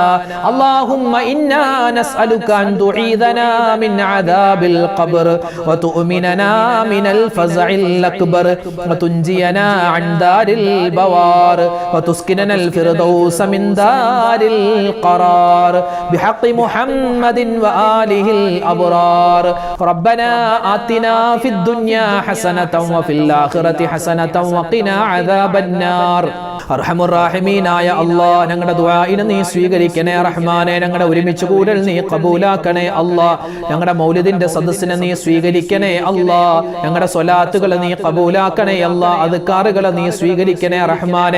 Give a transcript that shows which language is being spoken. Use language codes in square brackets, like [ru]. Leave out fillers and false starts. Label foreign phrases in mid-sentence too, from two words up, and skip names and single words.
[ar] اللهم إنا نسألك أن تعيذنا من عذاب القبر وتؤمننا من الفزع الأكبر وتنجينا عن دار البوار وتسكننا الفردوس من دار القرار بحق محمد وآله الأبرار. ربنا آتنا في الدنيا حسنة وفي الآخرة حسنة وقنا عذاب النار. [ml] അർഹമുർറാഹിമീനായ അല്ലാഹ് ഞങ്ങളുടെ ദുആഇനെ നീ സ്വീകരിക്കണേ റഹ്മാനേ. ഞങ്ങളുടെ ഒരുമിച്ച് കൂടൽ നീ ഖബൂലാക്കണേ അല്ലാഹ്. ഞങ്ങളുടെ മൗലിദിന്റെ സദസ്സിനെ നീ സ്വീകരിക്കണേ അല്ലാഹ്. ഞങ്ങളുടെ സ്വലാത്തുകൾ നീ ഖബൂലാക്കണേ അല്ലാഹ്. അദ്കാറുകൾ നീ സ്വീകരിക്കണേ റഹ്മാനേ.